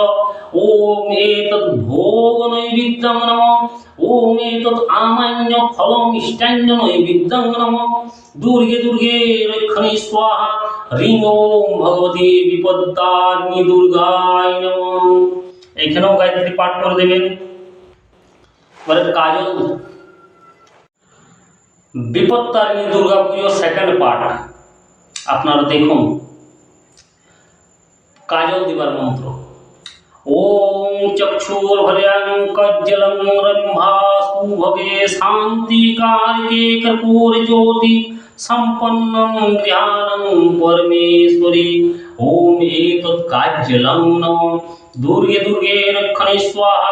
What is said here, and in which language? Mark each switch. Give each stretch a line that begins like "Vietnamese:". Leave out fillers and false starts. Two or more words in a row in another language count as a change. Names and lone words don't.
Sanskrit: ओम एतद् भोग नैवेद्यं नमः। ओम एतद् आमान्य फल मिष्टान्न नैवेद्यं नमः दुर्गे दुर्गे रक्षणे स्वाहा। ह्रीं ओम भगवती विपत्तारिणी दुर्गाय नमः।
Bangla: এখানেও গায়ত্রী পাঠ করে দেবেন। এবারে কাজল, বিপত্তারিণী দুর্গা পুজো
English: second part
Bangla: আপনারা দেখুন। কাজল দিবার মন্ত্র।
Sanskrit: ओम चक्षुर्भर्यां कज्जलं रंभासु भगे शांतिकारके कर्पूर ज्योति संपन्नं ज्ञानं परमेश्वरी। ओम एतत् काज्जलं नमः दुर्गे दुर्गे रक्षणे स्वाहा।